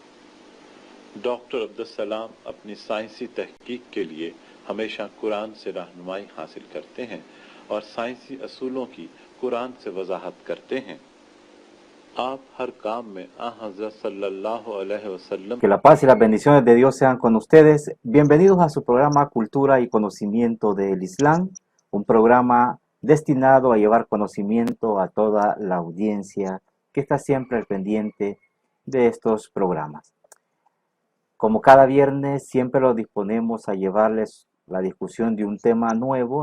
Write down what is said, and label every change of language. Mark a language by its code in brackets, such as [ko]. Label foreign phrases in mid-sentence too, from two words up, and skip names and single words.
[ur] ڈاکٹر عبدالسلام اپنی سائنسی تحقیق کے لیے ہمیشہ قرآن سے رہنمائی حاصل کرتے ہیں اور سائنسی اصولوں کی قرآن سے وضاحت کرتے ہیں. آپ ہر کام میں حضرت [ar] صلى الله عليه وسلم. [es] Que la paz y las bendiciones de Dios sean con ustedes. Bienvenidos a su programa Cultura y Conocimiento del Islam, un programa destinado a llevar conocimiento a toda la audiencia que está siempre al pendiente de estos programas. Como cada viernes, siempre lo disponemos a llevarles la discusión de un tema nuevo.